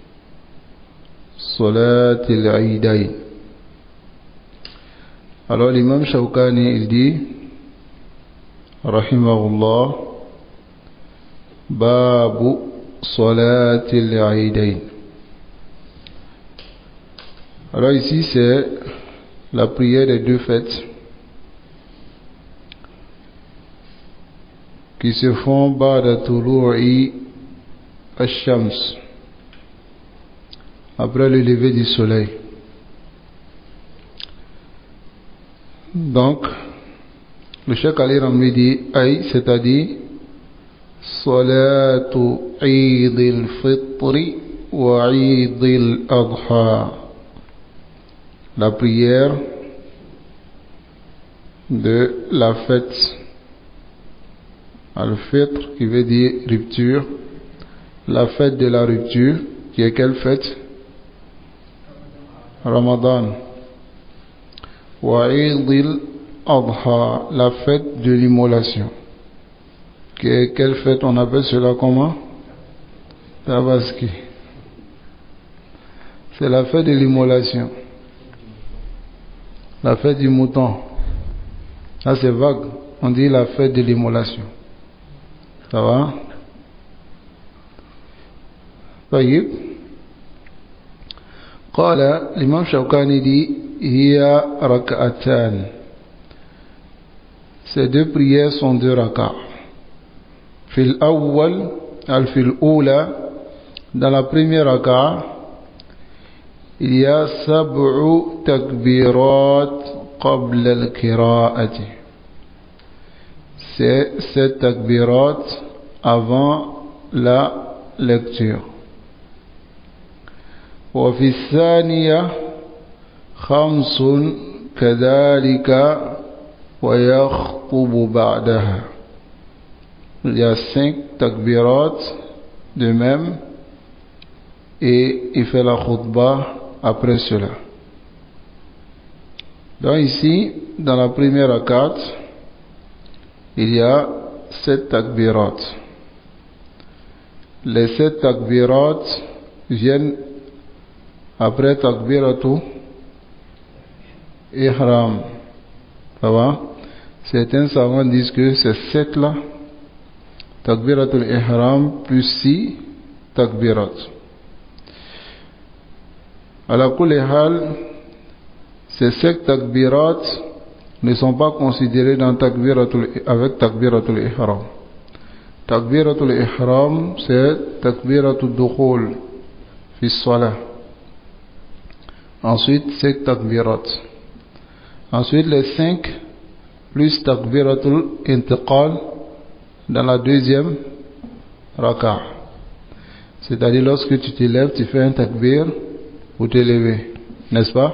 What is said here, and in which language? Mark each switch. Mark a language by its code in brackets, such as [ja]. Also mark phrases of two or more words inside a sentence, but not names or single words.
[ar] صلاة العيدين. [fr] Alors l'imam Shawkani il dit rahimahullah, [ar] باب صلاة العيدين. [fr] Alors ici c'est la prière des deux fêtes qui se font [ar] بعد طلوع الشمس, [fr] après le lever du soleil. Donc le Cheikh Ali Ramli dit Aïe, c'est-à-dire [ar] صلاة عيد الفطر وعيد الأضحى, [fr] la prière de la fête al-Fitr, qui veut dire rupture, la fête de la rupture, qui est quelle fête? Ramadan. [ar] وعيد الأضحى, [fr] la fête de l'immolation. Quelle fête on appelle cela comment? Tabaski. C'est la fête de l'immolation. La fête du mouton. Là c'est vague. On dit la fête de l'immolation. Ça va? [ar] طيب. قال الإمام شوكاني dit هي ركعتان. [fr] Ces deux prières sont deux rak'ah. [ar] في الأول، في الأولى, [fr] dans la première rak'ah, il y a [ar] سبع تكبيرات قبل القراءة. [fr] C'est 7 takbirat avant la lecture. [ar] وفي الثانية خمس كذلك ويخطب بعدها. [fr] Il y a 5 takbirat de même et il fait la khutbah après cela. Donc ici, dans la première rakat, il y a 7 takbirat. Les 7 takbirat viennent après [ar] تكبيرة الإحرام. [fr] Ça va? Certains savants disent que c'est 7 là, [ar] تكبيرة الإحرام [fr] plus 6 takbirat. [ar] على كل حال, [fr] ces 5 takbirat ne sont pas considérés dans avec [ar] تكبيرة الإحرام. تكبيرة الإحرام c'est تكبيرة الدخول في الصلاة. [fr] Ensuite 5 takbirat. Ensuite les 5 plus [ar] تكبيرة الانتقال [fr] dans la deuxième rak'ah. C'est-à-dire lorsque tu te lèves, tu fais un takbir pour te lever, n'est-ce pas?